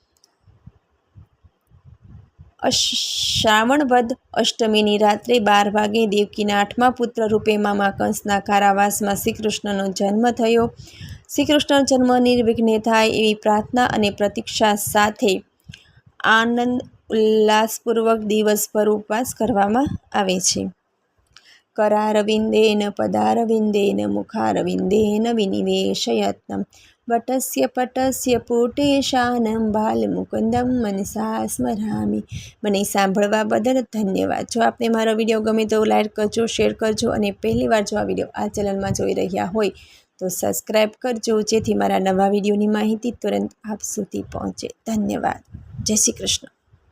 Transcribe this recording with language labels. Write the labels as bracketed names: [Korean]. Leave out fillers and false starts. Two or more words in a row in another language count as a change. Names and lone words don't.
[Gujarati] શ્રાવણ વદ અષ્ટમીની રાત્રે 12 વાગે દેવકીના 8મા પુત્ર રૂપે મામા કંસના કારાવાસમાં શ્રી કૃષ્ણનો જન્મ થયો. શ્રી કૃષ્ણ જન્મ નિર્વિઘ્ને થાય એવી પ્રાર્થના અને પ્રતીક્ષા સાથે આનંદ ઉલ્લાસપૂર્વક દિવસભર ઉપવાસ કરવામાં આવે છે. [Sanskrit] करारविन्देन पदारविन्देन मुखारविन्देन विनिवेशयत्नं वटस्य पटस्य पुटेशानं बालमुकुन्दं मनसा स्मरामि. [Gujarati] મને સાંભળવા બદલ ધન્યવાદ. જો આપને મારો વિડીયો ગમે તો લાઈક કરજો, શેર કરજો અને પહેલીવાર જો આ વિડીયો આ ચેનલમાં જોઈ રહ્યા હોય તો સબસ્ક્રાઈબ કરજો, જેથી મારા નવા વિડીયોની માહિતી તુરંત આપ સુધી પહોંચે. ધન્યવાદ. જય શ્રી કૃષ્ણ.